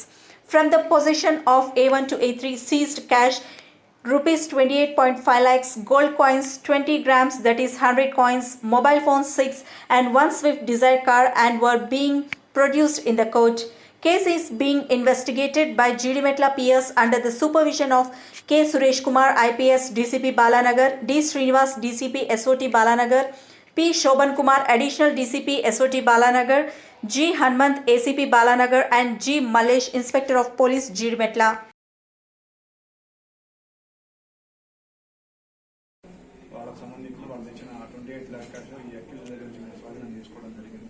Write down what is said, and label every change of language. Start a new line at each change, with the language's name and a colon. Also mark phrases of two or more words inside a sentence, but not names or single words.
English: From the possession of A1 to A3 seized cash rupees 28.5 lakhs, gold coins 20 grams that is 100 coins, mobile phones 6 and one Swift Desire car and were being produced in the court. Case is being investigated by Jirimetla PS under the supervision of K. Suresh Kumar IPS DCP Balanagar, D. Srinivas DCP SOT Balanagar, P. Shobhan Kumar Additional DCP SOT Balanagar, G. Hanmant ACP Balanagar and G. Malesh Inspector of Police Jirimetla.
Telugu: వాళ్ళకి సంబంధించి వాళ్ళు తెచ్చిన
English: 28 lakh cash
Telugu: ఈ అక్యూజ్ దగ్గర నుంచి మేము స్వాధీనం చేసుకోవడం జరిగింది.